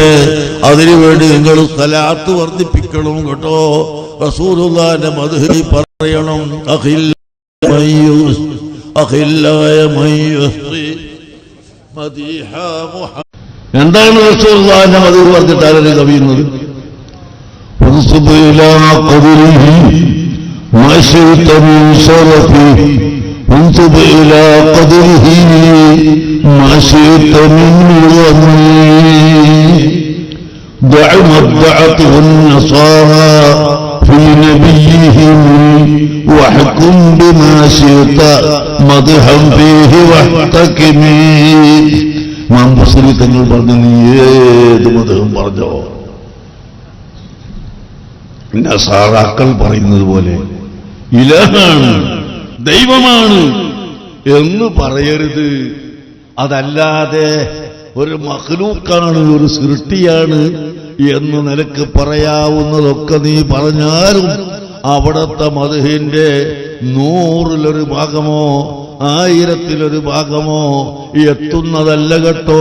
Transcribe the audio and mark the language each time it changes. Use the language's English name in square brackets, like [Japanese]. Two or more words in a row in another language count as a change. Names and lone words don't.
[Malayalam] അതിനുവേണ്ടി നിങ്ങൾ സലാത്ത് വർദ്ധിപ്പിക്കണം കേട്ടോ. റസൂലുള്ളാഹിന്റെ മദ്ഹ് പറയണം. എന്താണ് റസൂലുള്ളാഹിന്റെ മദ്ഹ് പറഞ്ഞിട്ടാണ് കവിയുന്നത്? [Arabic] انصب إلى قدره ما شئت من وضعي دع ما ادعته النصارى في نبيهم واحكم بما شئت مدحا فيه واحتكمي. [Malayalam] ഇമാം ബുസ്രി തങ്ങൾ പറഞ്ഞു, നീ ഏത് മതം പറഞ്ഞോ, നസാറാക്കൾ പറയുന്നത് പോലെ ഇലാഹാണ്, ദൈവമാണ് എന്ന് പറയരുത്. അതല്ലാതെ ഒരു മഖ്ലൂക്കാണ്, ഒരു സൃഷ്ടിയാണ് എന്ന് നിനക്ക് പറയാവുന്നതൊക്കെ നീ പറഞ്ഞാലും അവിടത്തെ മദ്ഹിന്റെ 100-ലൊരു ഭാഗമോ 1000-ലൊരു ഭാഗമോ എത്തുന്നതല്ല കേട്ടോ.